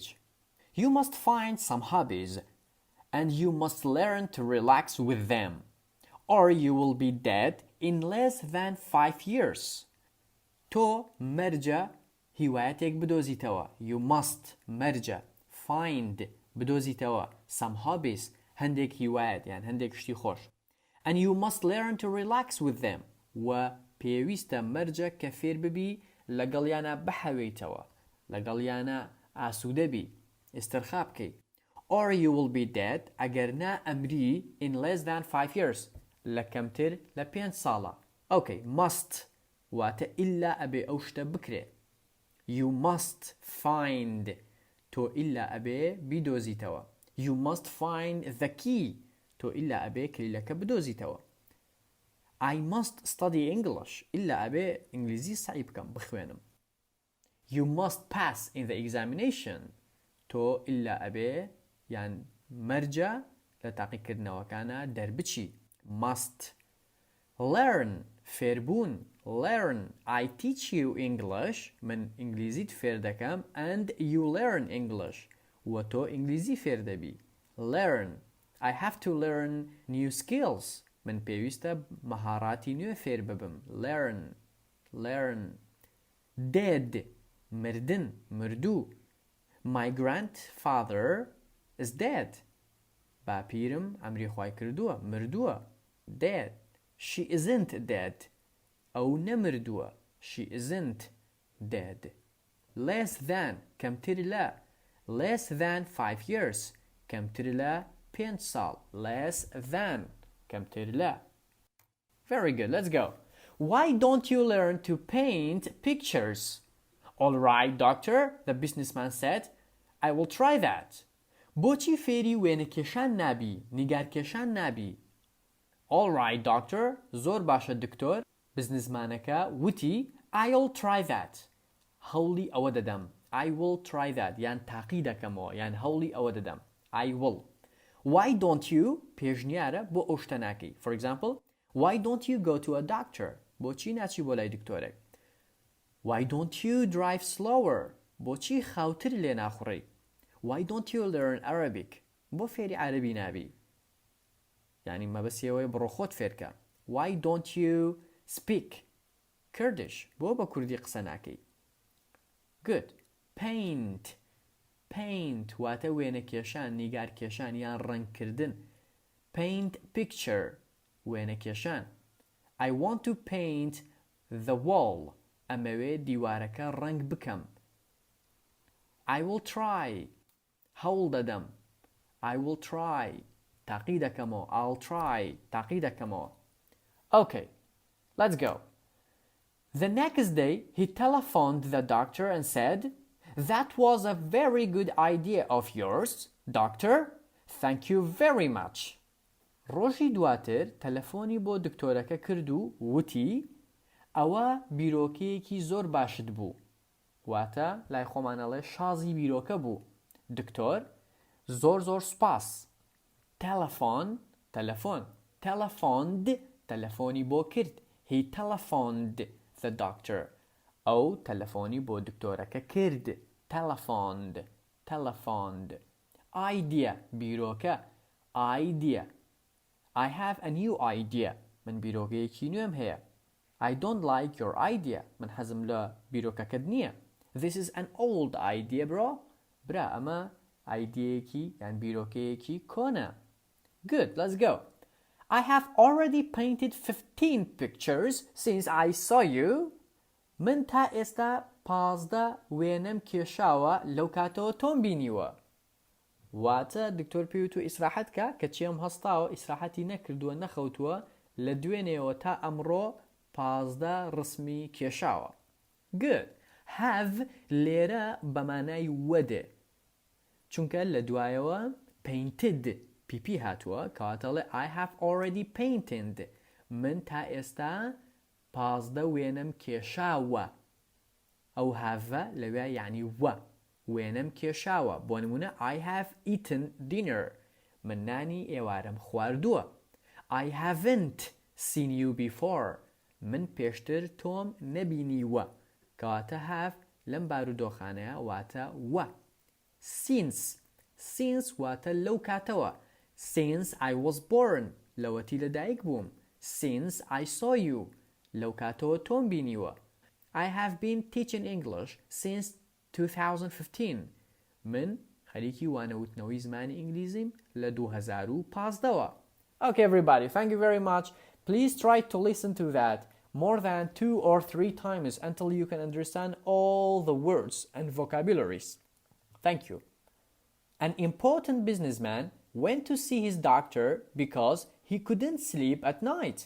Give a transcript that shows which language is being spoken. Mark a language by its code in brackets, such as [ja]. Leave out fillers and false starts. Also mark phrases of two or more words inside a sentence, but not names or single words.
[en] You must find some hobbies and you must learn to relax with them or you will be dead in less than 5 years. [ckb] تۆ مەرجە هیوایەتێک بدۆزیتەوە. [en] You must [ckb] مەرجە find بدۆزیتەوە [en] some hobbies [ckb] هەندێک هیوایەت یان هەندێک شتی خۆش. [en] And you must learn to relax with them. [ckb] و پێویستە مەرجە کە فێر ببی لەگەڵیانە بەحەوێیتەوە. لەگەڵیانە ئاسوودە بی. ئێستەرخا بکەی. [en] Or you will be dead [ckb] ئەگەر نا ئەمری [en] in less than 5 years. [ckb] لە کەمتر لە 5 ساڵە. [en] Okay, must [ckb] واتە ئللا ئەبێ ئەو شتە بکرێ. [en] You must find [ckb] تۆ ئللا ئەبێ بیدۆزیتەوە. [en] You must find the key [ckb] تۆ ئللا ئەبێ کلیلەکە بدۆزیتەوە. [en] I must study English [ckb] ئللا ئەبێ ئینگلیزی سعی بکەم بخوێنم. [en] You must pass in the examination [ckb] تۆ ئللا ئەبێ یان مەرجە لە تاقیکردنەوەکانە دەربچی. [en] Must learn فێربوون. Learn I teach you English [ckb] من ئینگلیزیت فێر دەکەم [en] and you learn English [ckb] و تۆ ئینگلیزی فێر دەبی. [en] Learn I have to learn new skills [ckb] من پێویستە مەهاڕاتی نوێ فێر ببم. [en] Learn dead [ckb] مردن مردوو. [en] My grandfather is dead. [ckb] باپیرم ئەمری خوای کردووە مردووە. [en] Dead. She isn't dead. [ckb] ئەو نەمردووە. [en] She isn't dead. Less than [ckb] کەمتر لە. [en] Less than 5 years [ckb] کەمتر لە [en] 5 ساڵ. Less than [ckb] کەمتر لە. [en] Very good. Let's go. Why don't you learn to paint pictures? All right, doctor, the businessman said. I will try that. [ckb] بۆچی فێری وێنەکێشان نابی؟ نیگارکێشان نابی؟ [en] All right, doctor. [ckb] زۆر باشە دکتۆر. بزنسمانەکە وتی [en] I'll try that. [ckb] هەوڵی ئەوە دەدەم. [en] I will try that. [ckb] یان تاقی دەکەمەوە. یان هەوڵی ئەوە دەدەم. [en] I will. Why don't you [ckb] پێشنیارە بۆ ئەو شتە ناکەی. [en] For example, why don't you go to a doctor? [ckb] بۆچی ناچی بۆ لای دکتۆرێک. [en] Why don't you drive slower? [ckb] بۆچی خاوتر لێ ناخوڕی. [en] Why don't you learn Arabic? [ckb] بۆ فێری عەربی نابی. یعنی مەبەستیەوەی بڕۆ خۆت فێرکە. [en] Why don't you speak Kurdish? [ckb] بۆ بە کوردی قسە ناکەی. [en] Good. Paint. [ckb] Paint واتە وێنە کێشان، نیگار کێشان یان ڕەنگکردن. [en] Paint picture [ckb] وێنە کێشان. [en] I want to paint the wall. [ckb] ئەمەوێ دیوارەکە ڕەنگ بکەم. [en] I will try. [ckb] هەوڵ دەدەم. [en] I will try. [ckb] تاقی دەکەمەوە. [en] I'll try. [ckb] تاقی دەکەمەوە. [en] Okay, let's go. The next day, he telephoned the doctor and said, "That was a very good idea of yours, doctor. Thank you very much." [ckb] ڕۆژی دواتر تەلەفۆنی بۆ دکتۆرەکە کرد و وتی ئەوە بیرۆکەیەکی زۆر باشت بوو. واتە لای خۆمانەڵێ شازی بیرۆکە بوو. دکتۆر زۆر زۆر سپاس. تەلەفۆن تەلەفۆن telephoned تەلەفۆنی بۆ کرد. [en] He telephoned the doctor. [ckb] ئەو تەلەفۆنی بۆ دکتۆرەکە کرد. [en] Telephoned. Telephoned. Idea بیرۆکە. Idea. I have a new idea. [ckb] من بیرۆکەیەکی نوێم هەیە. [en] I don't like your idea. [ckb] من حەزم لە بیرۆکەکەت نییە. [en] This is an old idea, bro. [ckb] برا ئەمە ئایدیەیەکی یان بیرۆکەیەکی کۆنە. [en] Good, let's go. I have already painted 15 pictures since I saw you. [ckb] من تا ئێستا 15 وێنەم کێشاوە لەو کاتەوە تۆم بینیوە. واتە دکتۆر پێوتو ئیسراحەت کە کەچیم هەستاوە ئیسراحەتی نەکردووە نەخەوتووە لە دوێنێەوە تا ئەمڕۆ 15 ڕسمی کێشاوە. [en] Good. Have [ckb] لێرە بەمانای وەدێ. چونکە لە دوایەوە painted PP هاتووە کەواتەڵێ [en] I have already painted. [ckb] من تا ئێستا 15 وێنەم کێشاوە. ئەو have لەوێ یعنی وە. وێنەم کێشاوە. بۆ نمونە [en] I have eaten dinner. [ckb] من نانی ئێوارم خواردووە. [en] I haven't seen you before. [ckb] من پێشتر تۆم نەبینیوە. کەواتە have لەم بارودۆخانەیە واتە وە. [en] Since. Since [ckb] واتە لەو کاتەوە. [en] Since I was born. [ckb] لەوەتی لەدایک بووم. [en] Since I saw you. [ckb] لەو کاتەوە تۆم بینیوە. [en] I have been teaching English since 2015. [ckb] من خەریکی وانەوتنەوەی زمانی ئینگلیزیم لە 2015. [en] Okay, everybody, thank you very much. Please try to listen to that more than 2 or 3 times until you can understand all the words and vocabularies. Thank you. An important businessman went to see his doctor because he couldn't sleep at night.